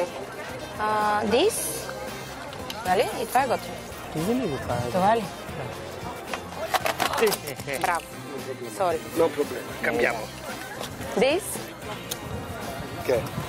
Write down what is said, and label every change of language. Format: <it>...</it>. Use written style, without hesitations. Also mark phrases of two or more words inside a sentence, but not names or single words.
<en>This?</en> <bg>Нали? И това е готово. Това ли го това е? Това ли? Браво.</bg> <en>Sorry.</en> <it>No problema. Cambiamo.</it> <en>This? Okay.</en>